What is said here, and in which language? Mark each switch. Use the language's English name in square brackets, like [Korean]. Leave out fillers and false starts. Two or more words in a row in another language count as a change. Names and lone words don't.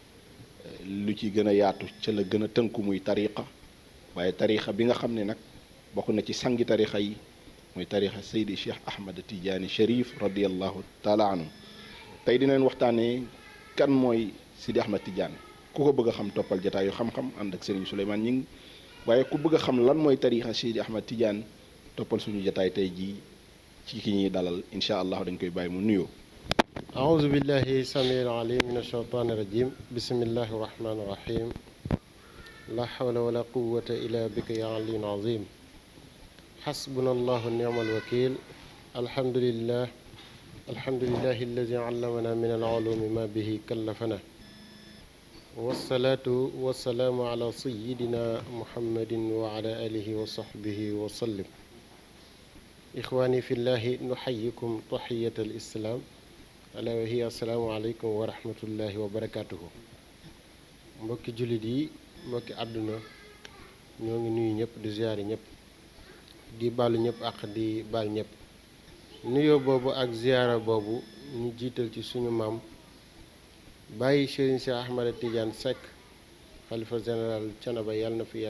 [Wolof] lu ci gën a yaatu ca la gën a tënku muy tariqa waaye tariqa bi nga xam ne nag bokk na ci sangi tariqa yi muy tariqa Seydi Cheikh Ahmed Tidiane Chérif [Arabic] رضي الله تعالى عنه [Wolof] tey dinañ waxtaanee kan mooy Seydi Ahmed Tidiane ku ko bëgg a xam toppal jataayu xam-xam ànd ak Serigne Souleymane Gningue waaye ku bëgg a xam lan mooy tariqa Seydi Ahmed Tidiane toppal suñu jataay tey jii ci ki ñuy dalal [Arabic] إن شاء الله [Wolof] dañ koy bàyyi mu nuyoo. [Arabic] أعوذ بالله السميع العليم من الشيطان الرجيم بسم الله الرحمن الرحيم لا حول ولا قوة إلا بك يا علي عظيم حسبنا الله ونعم الوكيل الحمد لله الذي علمنا من العلوم ما به كلفنا والصلاة والسلام على سيدنا محمد وعلى آله وصحبه وسلم إخواني في الله نحييكم تحية الإسلام ألا وهي السلام عليكم ورحمة الله وبركاته [Wolof] mbokki jullit yi mbokki àdduna ñoo ngi nuyu ñëpp di ziyaari ñëpp di baalu ñëpp ak di baal ñëpp nuyoo boobu ak ziyaara boobu ñu jiital ci suñu maam bàyyi Serigne Cheikh Ahmed Tidiane Seck xalifa général Thiénaba yàlla